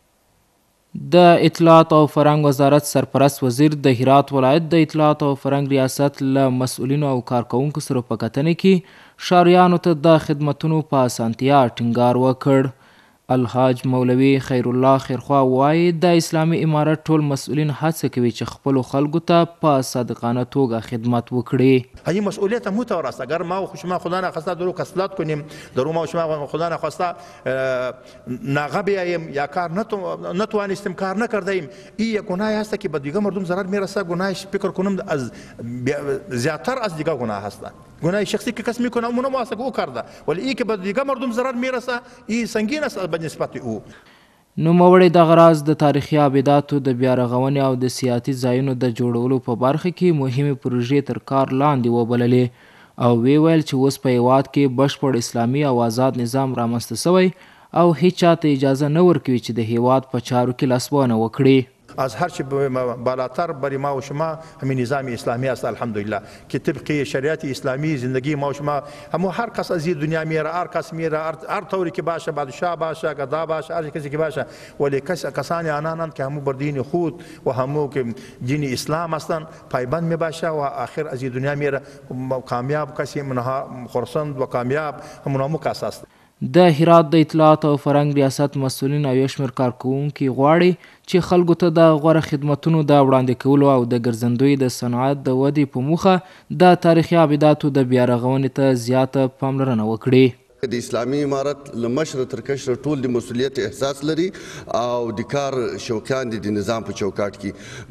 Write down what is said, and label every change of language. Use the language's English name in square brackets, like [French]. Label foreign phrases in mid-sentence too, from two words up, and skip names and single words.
[Pashto] د اطلاعات او فرهنګ وزارت سرپرست وزیر د هرات ولایت د اطلاعات او فرهنګ ریاست له مسؤلینو او کارکوونکو سره په کتنه کې ښاریانو ته د خدمتونو په اسانتیا ټینګار وکړ. الحاج مولوي خیر الله خیرخوا وایي د اسلامي امارت ټول مسؤلین هڅه کوي چې خپلو خلکو ته په صادقانه توګه خدمت وکړي. [Persian] این مسئولیت هم تو است. اگر ما و شما خدا نخواسته درو کسلات کنیم، درو ما و شما خدا نخواسته ناغه بیاییم یا کار نتوانستیم کار نکرده ایم، این یک گناه است که به دیگه مردم ضرر میرسه. گناهش فکر کنم از زیادتر از دیگه گناه هست. گناه شخصی که کس میکنه اون ما است که او کرده، ولی این که به دیگه مردم ضرر میرسه این سنگین است به نسبت او. [Pashto] نوموړی دغه راز د تاریخي ابداتو د بیا رغونې او د سیاحتي ځایونو د جوړولو په برخه کې مهمې پروژې تر کار لاندې وبللې او ویل چې اوس په هیواد کې بشپړ اسلامي او آزاد نظام رامنځته شوی او هیچ چاته اجازه نه ورکوي چې د هیواد په چارو کې لاسوهنه وکړي. [Persian] از هر چی بالاتر برای ما و شما همین نظام اسلامی است الحمدلله که طبق شریعت اسلامی زندگی ما و شما همو هر کس از این دنیا میره، هر کس میره، هر طوری که باشه، بادشاه باشه، گدا باشه، هر کسی که باشه، ولی کسانی آنانند که همو بر دین خود و همو که دین اسلام هستند پایبند می باشه و آخر از این دنیا میره کامیاب کسی منها خرسند و کامیاب همونامو کس است. [Pashto] د هرات د اطلاعات او فرهنګ ریاست مسؤلین او یو شمېر کارکوونکي غواړي چې خلکو ته د غوره خدمتونو د وړاندې کولو او د ګرځندوی د صنعت د ودې په موخه د تاریخي ابداتو د بیا رغونې ته زیاته پاملرنه وکړي. د اسلامي امارت له مشره تر کشره ټول د مسؤلیت احساس لري او د کار شوقیان دي د نظام په چوکاټ کې.